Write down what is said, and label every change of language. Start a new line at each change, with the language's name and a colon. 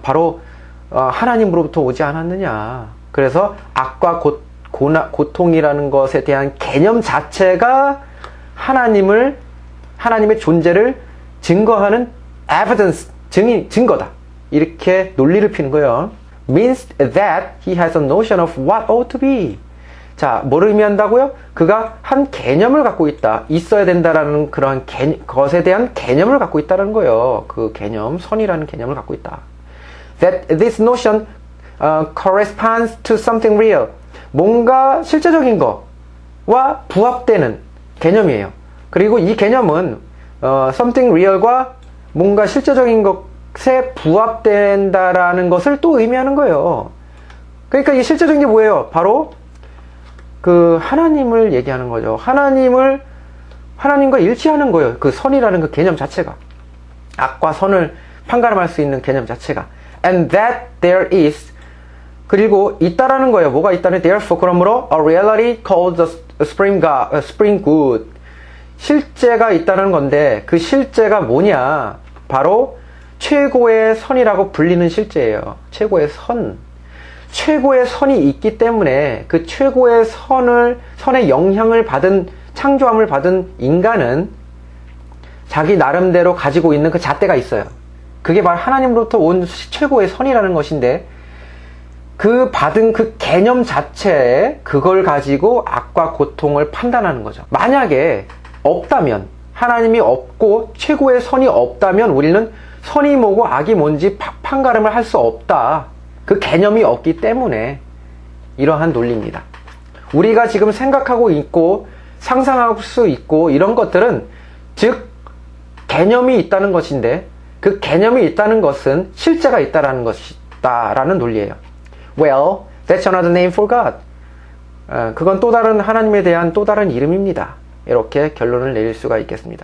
Korean: 바로 하나님으로부터 오지 않았느냐. 그래서 악과 고통이라는 것에 대한 개념 자체가 하나님의 존재를 증거하는 evidence, 증거다. 이렇게 논리를 피는 거예요.
English: means that he has a notion of what ought to be.
Korean: 자, 뭐를 의미한다고요? 그가 한 개념을 갖고 있다. 있어야 된다라는 그런 것에 대한 개념을 갖고 있다는 거예요. 그 개념, 선이라는 개념을 갖고 있다.
English: That this notion corresponds to something real.
Korean: 뭔가 실제적인 거와 부합되는 개념이에요. 그리고 이 개념은
English: something real
Korean: 과 뭔가 실제적인 것에 부합된다라는 것을 또 의미하는 거예요. 그러니까 이 실제적인 게 뭐예요? 바로 그 하나님을 얘기하는 거죠. 하나님과 일치하는 거예요. 그 선이라는 그 개념 자체가. 악과 선을 판가름할 수 있는 개념 자체가.
English: And that there is.
Korean: 그리고 있다라는 거예요. 뭐가 있다는?
English: Therefore,
Korean: 그러므로
English: a reality called the spring good.
Korean: 실제가 있다는 건데 그 실제가 뭐냐? 바로 최고의 선이라고 불리는 실제예요. 최고의 선. 최고의 선이 있기 때문에 그 최고의 선의 영향을 받은, 창조함을 받은 인간은 자기 나름대로 가지고 있는 그 잣대가 있어요. 그게 바로 하나님으로부터 온 최고의 선이라는 것인데 그 받은 그 개념 자체에 그걸 가지고 악과 고통을 판단하는 거죠. 만약에 없다면, 하나님이 없고 최고의 선이 없다면 우리는 선이 뭐고 악이 뭔지 판가름을 할 수 없다. 그 개념이 없기 때문에 이러한 논리입니다. 우리가 지금 생각하고 있고 상상할 수 있고 이런 것들은 즉 개념이 있다는 것인데 그 개념이 있다는 것은 실제가 있다라는 것이다라는 논리예요.
English: Well, that's another name for God.
Korean: 그건 또 다른 하나님에 대한 또 다른 이름입니다. 이렇게 결론을 내릴 수가 있겠습니다.